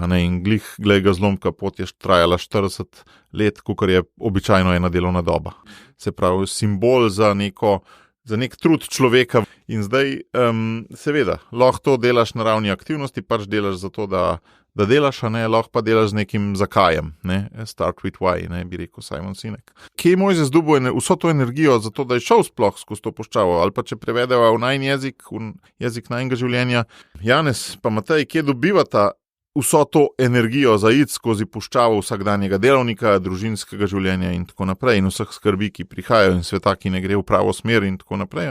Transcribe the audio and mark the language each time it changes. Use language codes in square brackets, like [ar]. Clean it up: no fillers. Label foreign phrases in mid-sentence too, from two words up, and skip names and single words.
[sl] In glej ga zlomka, pot je trajala 40 let, kakor je običajno ena delovna doba. Se pravi, simbol za nek trud človeka. In zdaj, seveda, lahko to delaš na ravni aktivnosti, pač delaš zato, da delaš, a ne, lahko pa delaš z nekim zakajem, ne, [en] start with why, [sl] ne, bi rekel Simon Sinek. Kje je Mojzes dobil vso to energijo za to, da je šel sploh skozi to puščavo, ali pa če prevedeva v najin jezik, v jezik najinega življenja. Janez pa Matej, kje dobivata vso to energijo za iti skozi puščavo vsakdanjega delovnika, družinskega življenja in tako naprej, in vseh skrbi, ki prihajajo in sveta, ki ne gre v pravo smer in tako naprej.